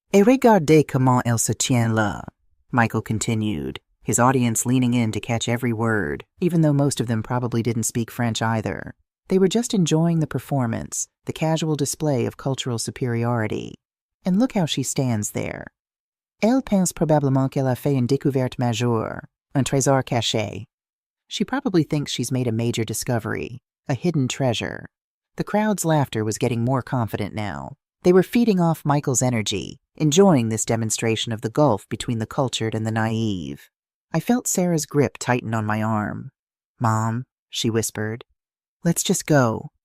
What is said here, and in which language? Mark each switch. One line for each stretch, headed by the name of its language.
French: Et regardez comment elle se tient là,
English: Michael continued, his audience leaning in to catch every word, even though most of them probably didn't speak French either. They were just enjoying the performance, the casual display of cultural superiority. And look how she stands there.
French: Elle pense probablement qu'elle a fait une découverte majeure, un trésor caché.
English: She probably thinks she's made a major discovery, a hidden treasure. The crowd's laughter was getting more confident now. They were feeding off Michael's energy, enjoying this demonstration of the gulf between the cultured and the naive. I felt Sarah's grip tighten on my arm. "Mom," she whispered, "let's just go.